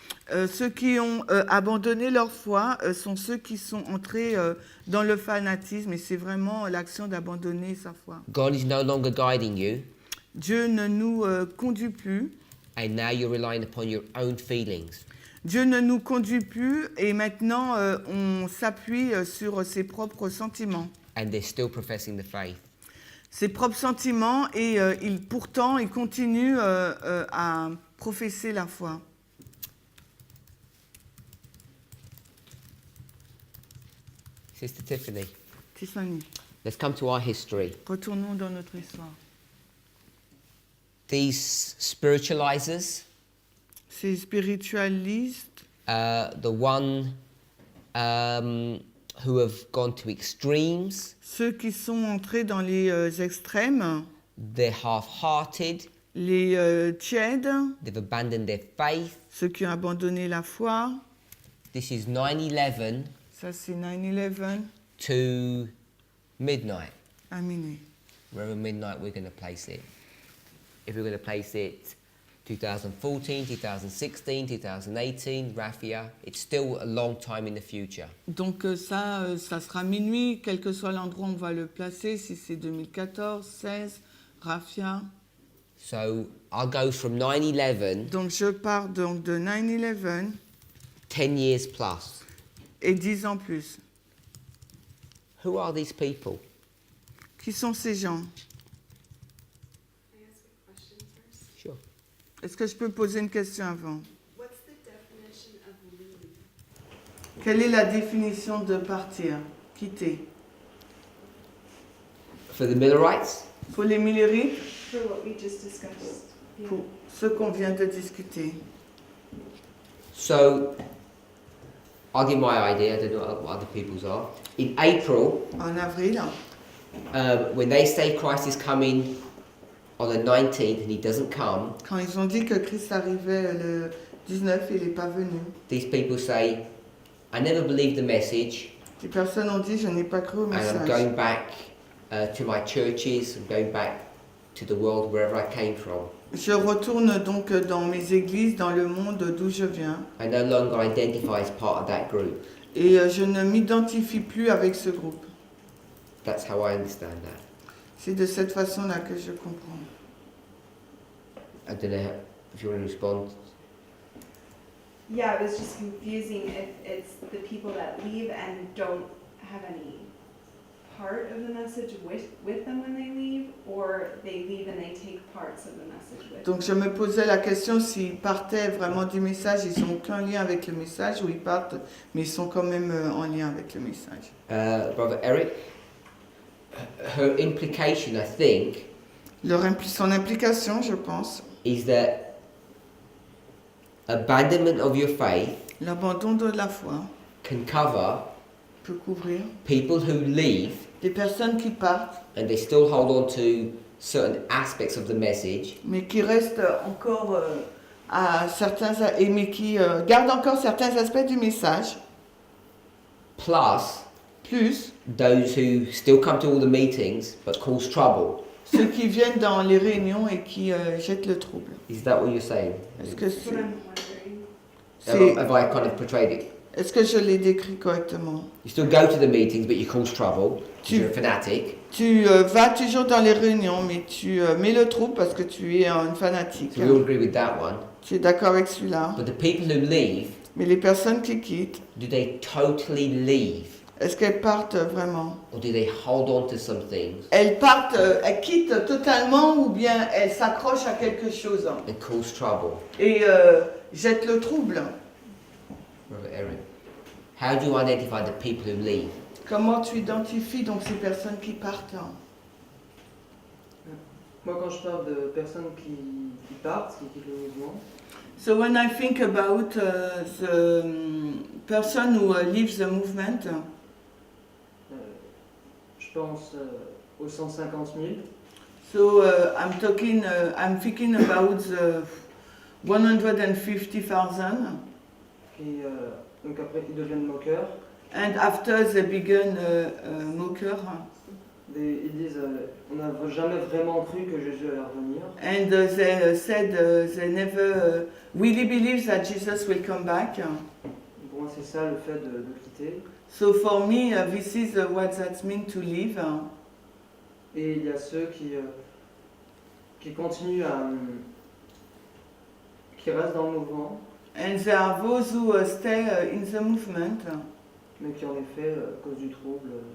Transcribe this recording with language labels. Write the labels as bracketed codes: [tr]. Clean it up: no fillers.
[fr] Ceux qui ont abandonné leur foi sont ceux qui sont entrés dans le fanatisme et c'est vraiment l'action d'abandonner sa foi. [en] God is no longer guiding you. [fr] Dieu ne nous conduit plus. [en] And now you're relying upon your own feelings. [fr] Dieu ne nous conduit plus et maintenant on s'appuie sur ses propres sentiments. [en] And they're still professing the faith. [fr] Ses propres sentiments et pourtant il continue à professer la foi. [en] Sister Tiffany. [fr] Tiffany. [en] Let's come to our history. [fr] Retournons dans notre histoire. [en] These spiritualizers. [fr] Ces spiritualistes. [en] The one who have gone to extremes. [fr] Ceux qui sont entrés dans les extrêmes. [en] They're half-hearted. [fr] Les tièdes. [en] They've abandoned their faith. [fr] Ceux qui ont abandonné la foi. [en] This is 9/11. [fr] Ça c'est 9/11. [en] To midnight. [fr] À minuit. [en] Wherever midnight we're going to place it. If we're going to place it 2014, 2016, 2018, Raffia, it's still a long time in the future. [fr] Donc ça sera minuit, quel que soit l'endroit où on va le placer, si c'est 2014, 16, Raffia. [en] So I'll go from 9/11. [fr] Donc je pars donc de 9/11. [en] 10 years plus. [fr] Et 10 ans plus. [en] Who are these people? [fr] Qui sont ces gens? Est-ce que je peux poser une question avant? [en] What's the definition of leave? [fr] Quelle est la définition de partir, quitter? [en] For the Millerites, [fr] Pour les Millerites, [en] For what we just discussed. Yeah. [fr] pour ce qu'on vient de discuter. [en] so I'll give my idea, I don't know what other people's are. In April, [fr] En avril, [en] when they say Christ is coming on the 19th and he doesn't come, [fr] quand ils ont dit que Christ arrivait le 19 et il n'est pas venu, [en] these people say, I never believed the message [fr] les personnes ont dit je n'ai pas cru au [en] and I'm [fr] message. [en] going back to my churches, I'm going back to the world wherever I came from. [fr] Je retourne donc dans mes églises, dans le monde d'où je viens, [en] I no longer identify as part of that group. [fr] et je ne m'identifie plus avec ce groupe. [en] That's how I understand that. [fr] C'est de cette façon-là que je comprends. [en] I don't know if you want to respond. Yeah, it was just confusing if it's the people that leave and don't have any part of the message with them when they leave, or they leave and they take parts of the message with [fr] Donc je me posais la question s'ils partaient vraiment du message, ils n'ont aucun lien avec le message, ou ils partent, mais ils sont quand même en lien avec le message. [en] Brother Eric, her implication, I think, [fr] Son implication, je pense, [en] is that abandonment of your faith [fr] l'abandon de la foi [en] can cover [fr] peut couvrir [en] people who leave [fr] des personnes qui partent, [en] and they still hold on to certain aspects of the message, [fr] mais qui restent encore à certains, mais qui gardent encore certains aspects du message, [en] plus [fr] plus [en] those who still come to all the meetings but cause trouble. [fr] ceux qui viennent dans les réunions et qui jettent le trouble. [en] Is that what you're saying? [fr] Est-ce que [en] That's what I'm wondering. Have I kind of portrayed it? [fr] Est-ce que je l'ai décrit correctement? [en] You still go to the meetings but you cause trouble because [fr] Tu- [en] you're a fanatic. [fr] Tu vas toujours dans les réunions, mais tu mets le trouble parce que tu es un fanatique. [en] So we all agree with that one. [fr] Tu es d'accord avec celui-là? [en] But the people who leave, [fr] Mais les personnes qui quittent, [en] do they totally leave? [fr] est-ce qu'elles partent vraiment? [en] Or do they hold on to some things [fr] Elles partent, elles quittent totalement ou bien elles s'accrochent à quelque chose [en] and cause trouble? [fr] et jettent le trouble. [en] Brother Eric, how do you identify the people who leave? [fr] Comment tu identifies donc ces personnes qui partent? Moi, quand je parle de personnes qui partent, qui quittent le mouvement, [en] So when I think about the person who leaves the movement, [fr] je pense aux 150 000. [en] so I'm thinking about the 150,000, [fr] Donc après, ils deviennent moqueurs. [en] and after they begin mocker, [fr] Ils disent on n'a jamais vraiment cru que Jésus allait revenir. [en] and they said they never really believe that Jesus will come back. [fr] Pour moi, c'est ça le fait de quitter. [en] So for me, this is what that means to leave. [fr] Et il y a ceux qui continuent qui restent dans le mouvement, [en] And there are those who stay in the movement [fr] mais qui en effet, à cause du trouble,